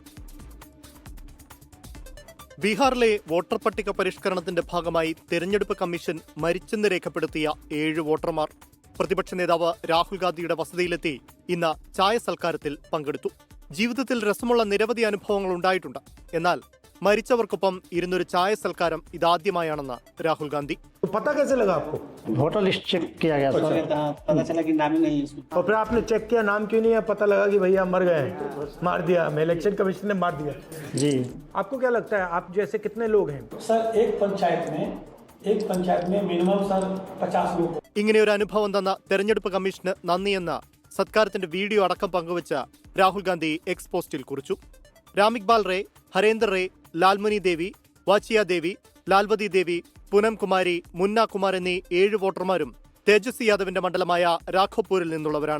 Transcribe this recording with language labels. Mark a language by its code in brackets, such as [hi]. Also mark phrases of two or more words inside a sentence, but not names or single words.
[ml] ബീഹാറിലെ വോട്ടർ പട്ടിക പരിഷ്കരണത്തിന്റെ ഭാഗമായി തെരഞ്ഞെടുപ്പ് കമ്മീഷൻ മരിച്ചെന്ന് രേഖപ്പെടുത്തിയ 7 വോട്ടർമാർ പ്രതിപക്ഷ നേതാവ് രാഹുൽ ഗാന്ധിയുടെ വസതിയിലെത്തി ഇന്ന് ചായ സൽക്കാരത്തിൽ പങ്കെടുത്തു. ജീവിതത്തിൽ രസമുള്ള നിരവധി അനുഭവങ്ങൾ ഉണ്ടായിട്ടുണ്ട്. എന്നാൽ മരിച്ചവർക്കൊപ്പം ഇരുന്നൊരു ചായ സൽക്കാരം ഇതാദ്യമായാണെന്ന് രാഹുൽ ഗാന്ധി. [en] voter list [hi] चेक किया गया सर, पता चला कि नाम ही नहीं है इसमें। और फिर आपने चेक किया, नाम क्यों नहीं है? पता लगा कि भैया मर गए, मार दिया हमें, इलेक्शन कमीशन ने मार दिया जी। आपको क्या लगता है, आप जैसे कितने लोग हैं? सर एक पंचायत में मिनिमम सर 50 लोग। [ml] ഇങ്ങനെയൊരു അനുഭവം തന്ന തെരഞ്ഞെടുപ്പ് കമ്മീഷന് നന്ദിയെന്ന സത്കാരത്തിന്റെ വീഡിയോ അടക്കം പങ്കുവച്ച രാഹുൽ ഗാന്ധി എക്സ് പോസ്റ്റിൽ കുറിച്ചു. രാമിക്ബാൽ റേ, ഹരേന്ദർ റേ, ലാൽമുനി ദേവി, വാച്ചിയ ദേവി, ലാൽവതി ദേവി, പൂനം കുമാരി, മുന്ന കുമാർ എന്നീ 7 വോട്ടർമാരും തേജസ്വി യാദവിന്റെ മണ്ഡലമായ രാഘോപൂരിൽ നിന്നുള്ളവരാണ്.